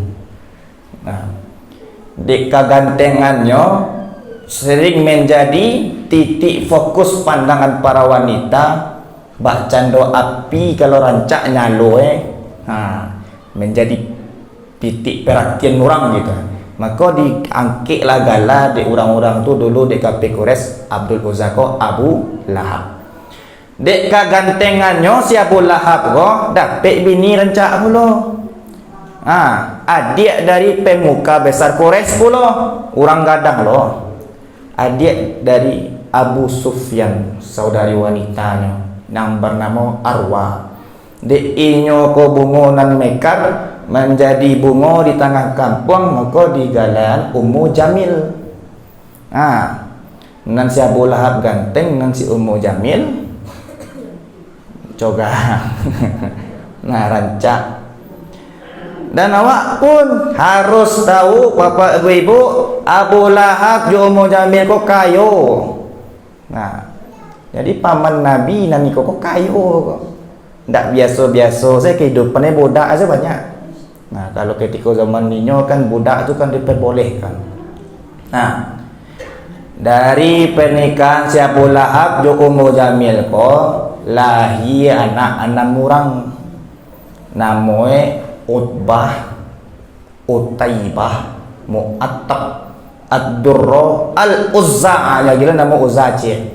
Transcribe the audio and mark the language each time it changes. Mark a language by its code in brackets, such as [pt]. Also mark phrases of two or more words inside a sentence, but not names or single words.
[id] Nah, dek kegantengannya sering menjadi titik fokus pandangan para wanita. [min] Bak cando api kalau rancak nyalo menjadi titik perhatian orang gitu. Maka diangkitlah gala de orang-orang tu dulu dek kafir Quraisy Abdul Uzza ko Abu Lahab. Dek kegantengannya si Abu Lahab ko dapat bini rancak pula. [id] Adik dari pemuka besar Quraisy pula, orang [min] gadang loh. [id] Adik dari Abu Sufyan, saudari wanitanya yang bernama Arwa. [min] Dek inyo ko bungo nan mekar menjadi bungo di tengah kampung, maka digalan Ummu Jamil. Nan si Abu Lahab ganteng, nan si Ummu Jamil coga. Nah, rancak. Dan awak pun harus tahu bapak ibu, Abu Lahab jo Ummu Jamil kok kayo. Nah, jadi paman Nabi nani kok kayo kok. Ndak biasa-biasa saya kehidupannya budak aja banyak. [id] Nah, kalau ketika zaman ninyo kan budak itu kan diperbolehkan. [min] Nah, dari pernikahan si Abu Lahab jo Ummu Jamil kok lahir anak murang namanya Utbah, Utaibah, Mu'attab, Ad-Durra, Al-Uzza, ya gila nama Uzza cik.